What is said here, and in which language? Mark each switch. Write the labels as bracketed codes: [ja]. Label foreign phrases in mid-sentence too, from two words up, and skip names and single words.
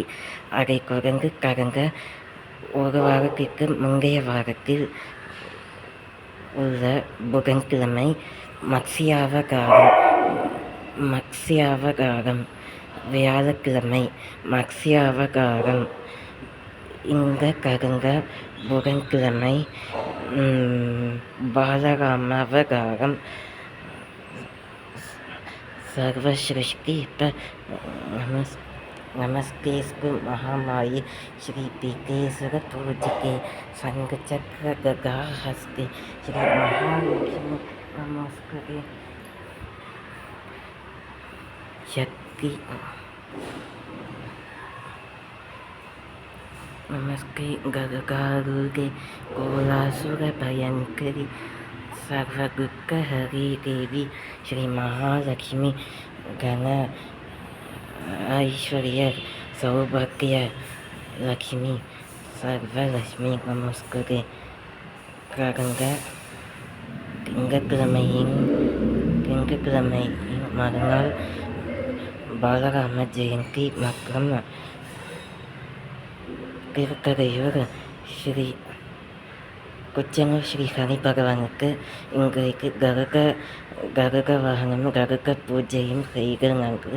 [ta] அதை தொடர்ந்து கடந்த ஒரு வாரத்திற்கு முந்தைய வாரத்தில் உள்ள புதன்கிழமை மத்ஸ்யாவதாரம், வியாழக்கிழமை மத்ஸ்யாவதாரம். இந்த கடந்த புதன்கிழமை பாலராமாவதாரம். [sa] सर्वसृष्टि पर नमस्तेस्तु महामाये श्री पीतेश्वर पूजिते संगचक्र गदा हस्ते श्री महालक्ष्मी नमस्कृते शक्ति नमस्ते गदगारुगे कोलासुर भयंकरी सर्वदुःख हरि देवी श्री महालक्ष्मी गण ऐश्वर्य सौभाग्य लक्ष्मी सर्वलक्ष्मी नमस्कृते. [ta] கடந்த திங்கட்கிழமை மறுநாள் பாலராம ஜெயந்தி மற்றும் திருக்கதையூர் ஸ்ரீ குச்சனூர் ஸ்ரீ ஹரி பகவானுக்கு இன்றைக்கு கருக வாகனம் கருக பூஜையும் செய்கிறார்கள்.